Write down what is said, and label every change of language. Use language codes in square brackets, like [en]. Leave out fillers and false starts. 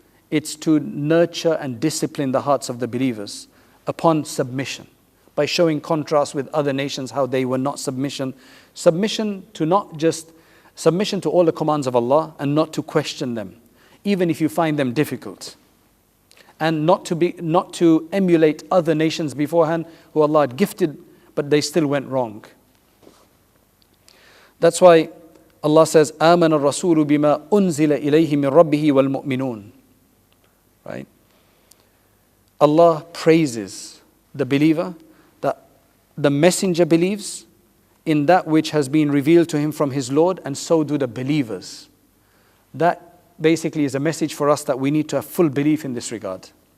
[en] It's to nurture and discipline the hearts of the believers upon submission, by showing contrast with other nations, how they were not submission to all the commands of Allah, and not to question them, even if you find them difficult, and not to emulate other nations beforehand who Allah had gifted, but they still went wrong. That's why Allah says, [ar] آمن الرسول بما أنزل إليه من ربه والمؤمنون. [en] Right? Allah praises the believer that the messenger believes in that which has been revealed to him from his Lord, and so do the believers. That basically is a message for us that we need to have full belief in this regard.